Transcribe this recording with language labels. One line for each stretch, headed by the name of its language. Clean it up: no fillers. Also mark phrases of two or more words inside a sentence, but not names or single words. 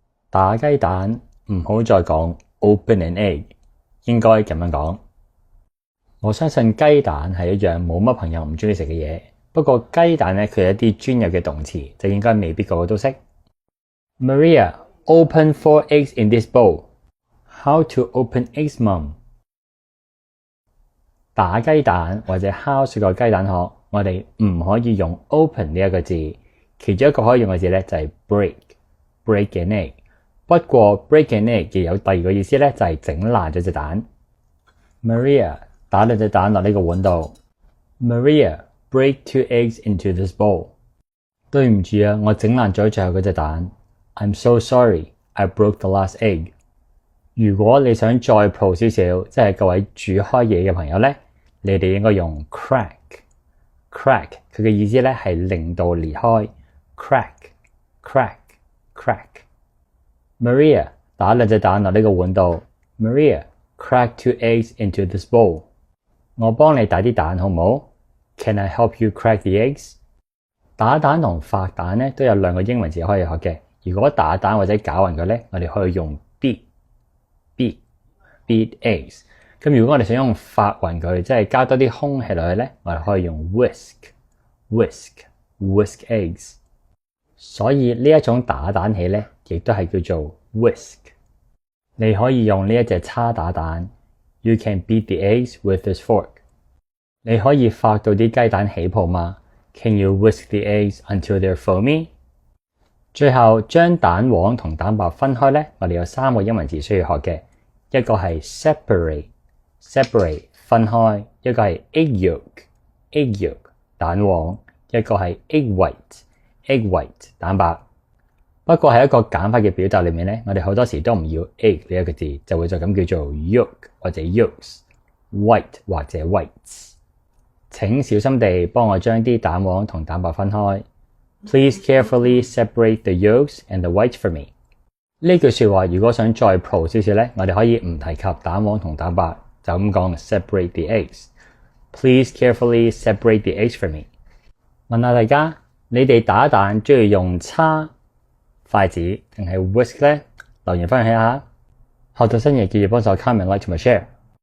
Cantonese: 打雞蛋唔好再講
English: open an egg，
Cantonese: 應該咁樣講。我相信雞蛋係一樣冇乜朋友唔中意食嘅嘢，不過雞蛋咧佢有一啲專有嘅動詞，就應該未必個個都識。
English: Maria, open 4 eggs in this bowl. How to open eggs, Mom?
Cantonese: 打雞蛋或者敲碎個雞蛋殼，我哋唔可以用 open 呢一個字，其中一個可以用嘅字咧就係
English: break an egg。
Cantonese: 不過
English: break an egg
Cantonese: 亦有第二個意思咧，就係整爛咗隻蛋。Maria 打兩隻蛋落呢個碗度。
English: Maria, break 2 eggs into this bowl.
Cantonese: 對唔住啊，我整爛咗最後嗰隻蛋。
English: I'm so sorry, I broke the last egg.
Cantonese: 如果你想再 pro 少少，即係各位煮開嘢嘅朋友咧，你哋應該用 crack。crack 佢嘅意思咧係令到裂開。crack。Maria 打兩隻蛋落呢個碗度。
English: Maria, crack 2 eggs into this bowl.
Cantonese: 我幫你打啲蛋好唔好？
English: Can I help you crack the eggs?
Cantonese: 打蛋同發蛋咧都有兩個英文字可以學嘅。如果打蛋或者攪勻佢咧，我哋可以用
English: beat eggs。
Cantonese: 咁如果我哋想用發勻佢，即係加多啲空氣落去咧，我哋可以用
English: whisk eggs。
Cantonese: 所以呢一種打蛋器咧，亦都係叫做 whisk。你可以用呢一隻叉打蛋。
English: You can beat the eggs with this fork。
Cantonese: 你可以發到啲雞蛋起泡嗎？
English: Can you whisk the eggs until they're foamy？
Cantonese: 最後將蛋黃同蛋白分開咧，我哋有3個英文字需要學嘅，一個係 separate 分開，一個係
English: egg yolk
Cantonese: 蛋黃，一個係
English: egg white
Cantonese: 蛋白。不過喺一個簡化嘅表達裏面咧，我哋好多時都唔要 egg 呢一個字，就會就咁叫做 yolk 或者 yolks， white 或者 whites。請小心地幫我將啲蛋黃同蛋白分開。
English: Please carefully separate the yolks and the whites for me。
Cantonese: 呢句說話如果想再 pro 少少咧，我哋可以唔提及蛋黃同蛋白，就咁講
English: separate the eggs。 Please carefully separate the eggs for me。
Cantonese: 問下大家，你哋打蛋中意用叉、筷子定係 whisk 咧？留言分享一下。學到新嘢記住幫手
English: comment、like
Cantonese: 同埋 share。